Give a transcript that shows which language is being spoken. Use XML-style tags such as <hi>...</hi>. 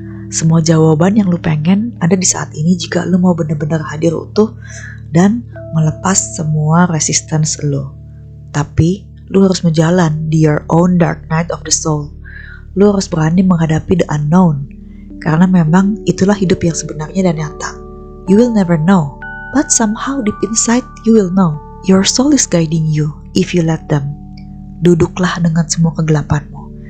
<id>Semua jawaban yang lo pengen ada di saat ini jika lo mau benar-benar hadir utuh dan melepas semua resistance lo. Tapi lu harus menjalan di</id> <en>your own dark night of the soul.</en> <id>Lu harus berani menghadapi</id> <en>the unknown.</en> <id>Karena memang itulah hidup yang sebenarnya dan nyata.</id> <en>You will never know, but somehow deep inside you will know. Your soul is guiding you if you let them.</en> <id>Duduklah dengan semua kegelapanmu.</id>